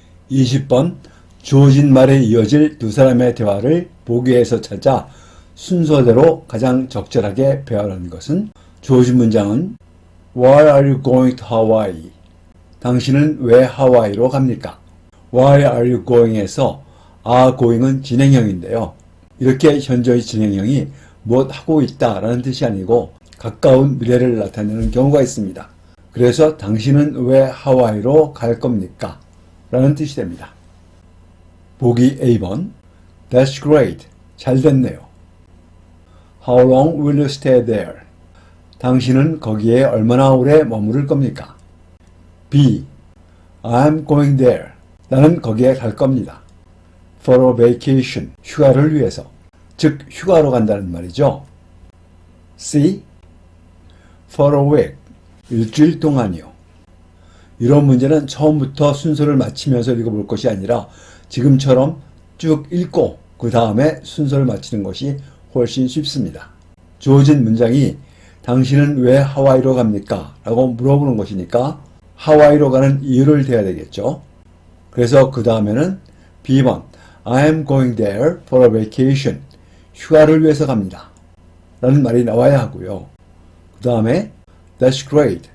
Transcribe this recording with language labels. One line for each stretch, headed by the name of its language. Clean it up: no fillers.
Korean: 20번 주어진 말에 이어질 두 사람의 대화를 보기에서 찾아 순서대로 가장 적절하게 배열하는 것은 주어진 문장은
English: Why are you going to Hawaii?
Korean: 당신은 왜 하와이로 갑니까?
English: Why are you going
Korean: 에서 are going은 진행형인데요. 이렇게 현저히 진행형이 무엇 하고 있다 라는 뜻이 아니고 가까운 미래를 나타내는 경우가 있습니다. 그래서 당신은 왜 하와이로 갈 겁니까? 라는 뜻이 됩니다. 보기 A번
English: That's great.
Korean: 잘 됐네요.
English: How long will you stay there?
Korean: 당신은 거기에 얼마나 오래 머무를 겁니까?
English: B. I'm going there.
Korean: 나는 거기에 갈 겁니다.
English: For a vacation.
Korean: 휴가를 위해서. 즉 휴가로 간다는 말이죠. C. For a week. 일주일 동안이요. 이런 문제는 처음부터 순서를 맞추면서 읽어볼 것이 아니라 지금처럼 쭉 읽고 그 다음에 순서를 맞추는 것이 훨씬 쉽습니다. 주어진 문장이 당신은 왜 하와이로 갑니까? 라고 물어보는 것이니까 하와이로 가는 이유를 대야 되겠죠. 그래서 그 다음에는 B번
English: I am going there for a vacation.
Korean: 휴가를 위해서 갑니다. 라는 말이 나와야 하고요. 그 다음에
English: That's great.